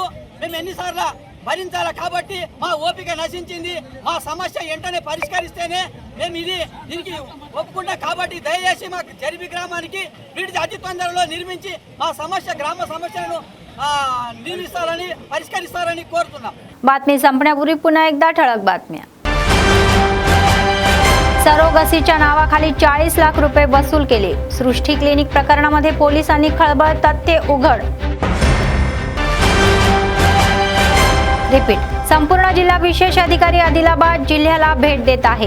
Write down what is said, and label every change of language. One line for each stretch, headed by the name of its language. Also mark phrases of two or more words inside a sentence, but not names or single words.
Telugu: మేము ఎన్నిసార్లు భరించాలి. కాబట్టి మా ఓపిక నశించింది. మా సమస్య వెంటనే పరిష్కరిస్తేనే మేము దీనికి ఒప్పుకుంటాం. కాబట్టి దయచేసి మా జరిబి గ్రామానికి బ్రిడ్జ్ అతి తొందరలో నిర్మించి మా గ్రామ సమస్యలను నిర్మిస్తారని పరిష్కరిస్తారని కోరుతున్నాం.
Marathi: बातमी संपण्यापूर्वी पुन्हा एकदा ठळक बातम्या. सरोगसीच्या नावाखाली 40 लाख रुपये वसूल केले. सृष्टी क्लिनिक प्रकरणामध्ये पोलिसांनी खळबळ तथ्य उघड. रिपीट, संपूर्ण जिल्हा विशेष अधिकारी आदिलाबाद जिल्ह्याला भेट देत आहे.